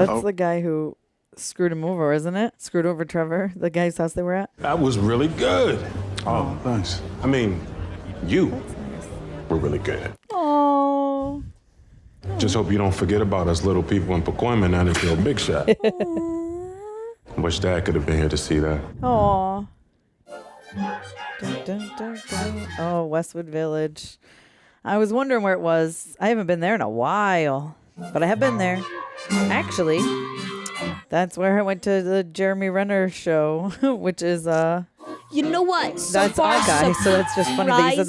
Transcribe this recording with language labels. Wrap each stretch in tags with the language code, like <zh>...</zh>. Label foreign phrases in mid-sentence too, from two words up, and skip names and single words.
<en>That's the guy who screwed him over, isn't it? Screwed over Trevor, the guy's house they were at. That was really good. Oh, thanks. I mean, you were really good. Oh. Just hope you don't forget about us little people in Pacoima now that you're a big shot. Wish Dad could have been here to see that. Aw. Dun, dun, dun, dun. Oh, Westwood Village. I was wondering where it was. I haven't been there in a while, but I have been there. Actually, that's where I went to the Jeremy Renner show, which is You know what? So that's far, our guy. So that's just funny that you said that.</en>